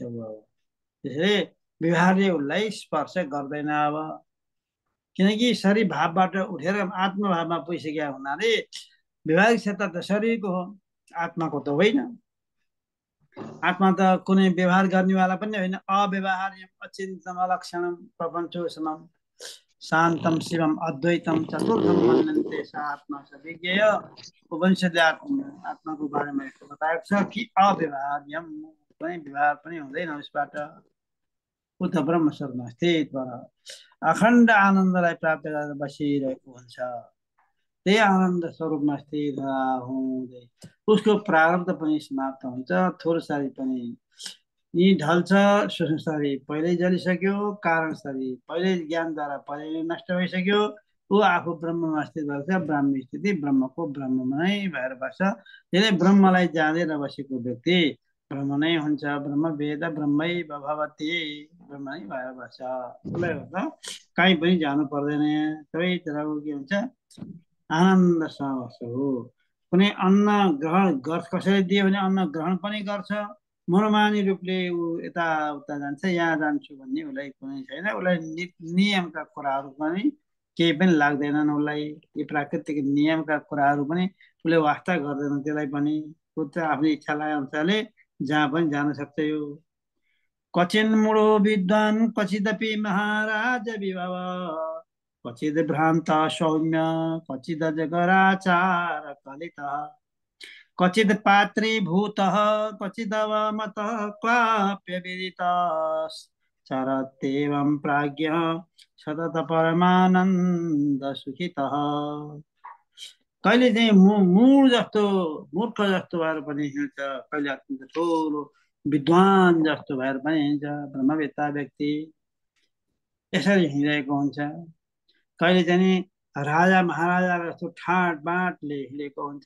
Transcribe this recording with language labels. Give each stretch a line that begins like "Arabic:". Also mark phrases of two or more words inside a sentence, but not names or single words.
Nepali: अब त्यसैले व्यवहारले उसलाई स्पर्श गर्दैन। अब किनकि शरीर भावबाट उठेर आत्मभावमा पुगिसकेका हुनाले व्यवहारिक सत्ता त शरीरको हो, आत्माको त होइन। आत्मा त कुनै व्यवहार गर्नेवाला पनि होइन।
Sanskrit: अव्यवहार्यम अचिन्तम अलक्षणम प्रपञ्चोष्मम शान्तम शिवम अद्वैतम चतुर्थम मन्यन्ते स आत्मा स विज्ञेय।
Nepali: उपनिषदले आत्माको बारेमा बताएको छ कि अव्यवहार्यम, कुनै व्यवहार पनि हुँदैन उसबाट। ऊ त ब्रह्म स्वरूपमा स्थित भएर अखण्ड आनन्दलाई प्राप्त गरेर बसिरहेको हुन्छ। त्यही आनन्द स्वरूपमा स्थित हुँदै उसको प्रारब्ध पनि समाप्त हुन्छ। थोर शरीर पनि यी ढल्छ। सूक्ष्म शरीर पहिल्यै जलिसक्यो, कारण शरीर पहिल्यै ज्ञानद्वारा पहिल्यै नष्ट भइसक्यो। ऊ आफू ब्रह्ममा स्थित भएको छ। ब्राह्मी स्थिति ब्रह्मको ब्रह्ममै भएर बस्छ। त्यसले ब्रह्मलाई जानेर बसेको व्यक्ति ब्रह्म नै हुन्छ।
Sanskrit: ब्रह्म वेद ब्रह्मै भवति,
Nepali: ब्रह्म नै भएर बस्छ। त्यसले गर्दा कहीँ पनि जानु पर्दैन, सबैतिरको के हुन्छ आनन्दसँग बस्छ हो। कुनै अन्न ग्रहण गर्छ, कसैले दियो भने अन्न ग्रहण पनि गर्छ। मनोमानी रूपले ऊ यताउता जान्छ, यहाँ जान्छु भन्ने उसलाई कुनै छैन। उसलाई नियमका कुराहरू पनि केही पनि लाग्दैनन्। उसलाई यी प्राकृतिक नियमका कुराहरू पनि उसले वास्ता गर्दैन। त्यसलाई पनि ऊ त आफ्नो इच्छा लागे अनुसारले जहाँ पनि जान सक्छ।
Sanskrit: यो क्वचिन् मूढो विद्वान् क्वचिदपि महाराज विभव, क्वचिद् भ्रान्त सौम्य क्वचिदजगराचार कलितः, क्वचिद् पात्रीभूतः क्वचिदवमतः क्वाप्यविदितश्चरत्येवं प्राज्ञः सतत परमानन्द सुखितः।
Nepali: कहिले चाहिँ मूढ जस्तो मूर्ख जस्तो भएर पनि हिँड्छ, कहिले अत्यन्त ठुलो विद्वान जस्तो भएर पनि हिँड्छ। ब्रह्मवेत्ता व्यक्ति यसरी हिँडेको हुन्छ। कहिले चाहिँ राजा महाराजा जस्तो ठाट बाटले हिँडेको हुन्छ।